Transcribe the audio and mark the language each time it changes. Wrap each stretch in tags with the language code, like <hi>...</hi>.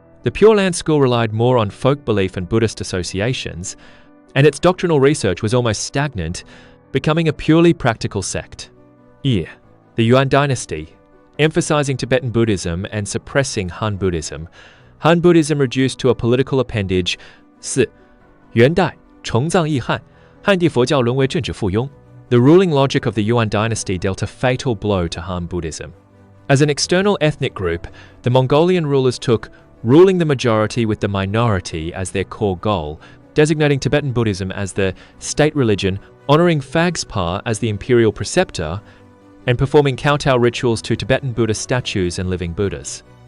<en>The Pure Land school relied more on folk belief and Buddhist associations, and its doctrinal research was almost stagnant, becoming a purely practical sect. The Yuan dynasty, emphasizing Tibetan Buddhism and suppressing Han Buddhism. Han Buddhism reduced to a political appendage. 4.</en> <zh>元代崇藏抑汉，汉地佛教沦为政治附庸。</zh> <en>The ruling logic of the Yuan dynasty dealt a fatal blow to Han Buddhism. As an external ethnic group, the Mongolian rulers took ruling the majority with the minority as their core goal, designating Tibetan Buddhism as the state religion, honoring Phagspa as the imperial preceptor, and performing kowtow rituals to Tibetan Buddha statues and living Buddhas.</en>